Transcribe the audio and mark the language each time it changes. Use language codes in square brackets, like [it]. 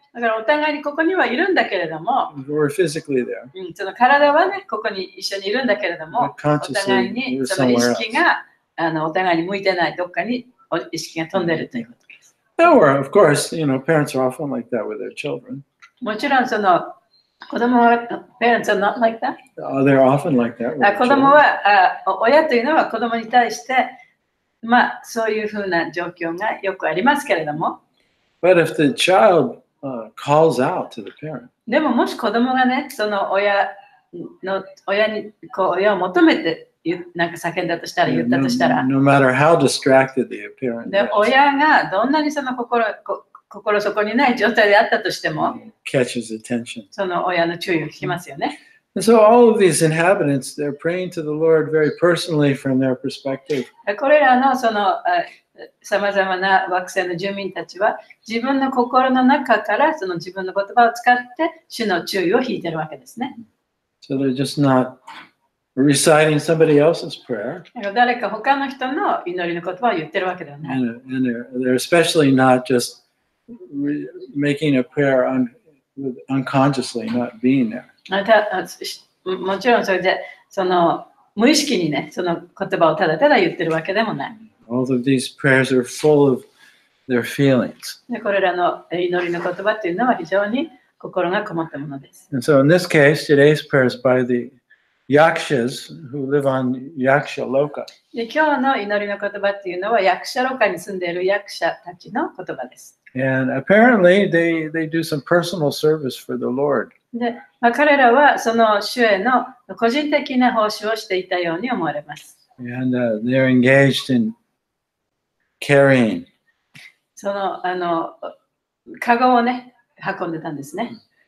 [ja] だからお互いにここにはいるんだけれども、 [en] We're physically there. [ja] その体はね、ここに一緒にいるんだけれども、お互いにその意識がお互いに向いてないどっかに意識が飛んでるということです。 [en] Or, of course, parents are often like that with their children. [ja] もちろんその子供は、 [en] parents are not like that. They're often like that. [ja] 子供は親というのは子供に対して、そういうふうな状況がよくありますけれども。 [en] But if the child calls out to the parent, [ja] でももし子供がね、その親に親を求めてなんか叫んだとしたら、言ったとしたら、 [en] no matter how distracted the parent で is, [ja] 親がどんなにその心そこにない状態であったとしても、 [en] catches attention. [ja] その親の注意を引きますよね。 [en] And so all of these inhabitants, they're praying to the Lord very personally from their perspective. [ja] これらのそのさまざまな惑星の住民たちは自分の心の中からその自分の言葉を使って主の注意を引いてるわけですね。 [en] So they're just not reciting somebody else's prayer. [ja] 誰か他の人の祈りの言葉を言ってるわけではない。 [en] And they're especially not just making a prayer unconsciously, not being there. [ja] もちろんそれでその無意識にね、その言葉をただただ言ってるわけでもない。 [en] All of these prayers are full of their feelings. [ja] でこれらの祈りの言葉というのは非常に心がこもったものです。 [en] And so in this case, today's prayer is by the Yakshas who live on Yaksha Loka. [ja] で今日の祈りの言葉っていうのは役者ロカに住んでいる役者たちの言葉です。 [en] And apparently they do some personal service for the Lord. [ja] で彼らはその主への個人的な奉仕をしていたように思われます。 [en] And they're engaged in carrying. [ja] そのカゴをね、運んでたんですね。